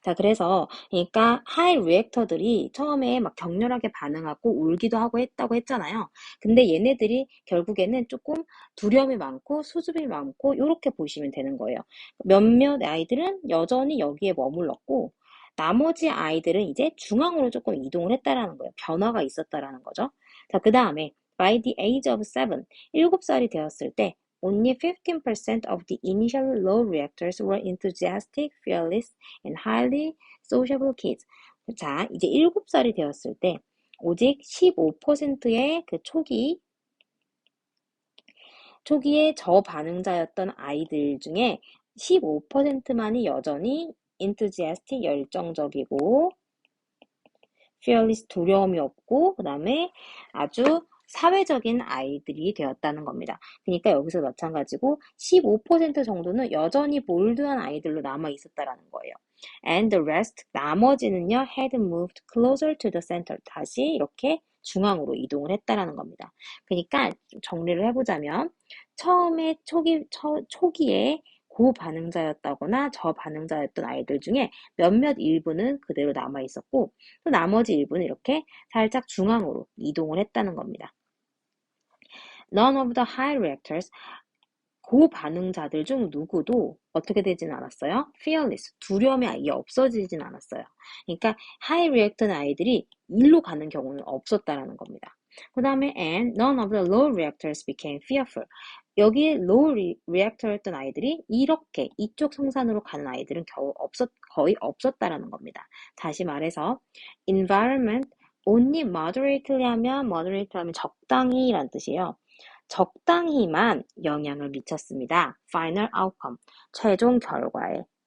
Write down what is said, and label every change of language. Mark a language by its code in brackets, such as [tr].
[ko] 자, 그래서 그러니까 하이 리액터들이 처음에 막 격렬하게 반응하고 울기도 하고 했다고 했잖아요. 근데 얘네들이 결국에는 조금 두려움이 많고 수줍음이 많고 이렇게 보시면 되는 거예요. 몇몇 아이들은 여전히 여기에 머물렀고 나머지 아이들은 이제 중앙으로 조금 이동을 했다라는 거예요. 변화가 있었다라는 거죠. 자, 그 다음에 [en] by the age of 7, [ko] 7살이 되었을 때 [en] Only 15% of the initial low reactors were enthusiastic, fearless, and highly sociable kids. [ko] 자, 이제 7살이 되었을 때 오직 15%의 그 초기에 저반응자였던 아이들 중에 15%만이 여전히 enthusiastic, 열정적이고 fearless, 두려움이 없고 그 다음에 아주 사회적인 아이들이 되었다는 겁니다. 그러니까 여기서 마찬가지고 15% 정도는 여전히 볼드한 아이들로 남아 있었다라는 거예요. [en] And the rest, [ko] 나머지는요, [en] had moved closer to the center. [ko] 다시 이렇게 중앙으로 이동을 했다라는 겁니다. 그러니까 정리를 해보자면 처음에 초기에 고반응자였다거나 저반응자였던 아이들 중에 몇몇 일부는 그대로 남아 있었고 또 나머지 일부는 이렇게 살짝 중앙으로 이동을 했다는 겁니다. [en] None of the high reactors, [ko] 고반응자들 중 누구도 어떻게 되진 않았어요? Fearless, 두려움이 아예 없어지진 않았어요. 그러니까 하이 리액터는 아이들이 일로 가는 경우는 없었다라는 겁니다. 그 다음에 [en] and none of the low reactors became fearful. [ko] 여기에 low reactor였던 아이들이 이렇게 이쪽 성산으로 가는 아이들은 거의 없었다라는 겁니다. 다시 말해서 [en] environment only moderately [ko] 하면 적당히란 뜻이에요. 적당히만 영향을 미쳤습니다. [en] Final outcome, [ko] 최종 결과에.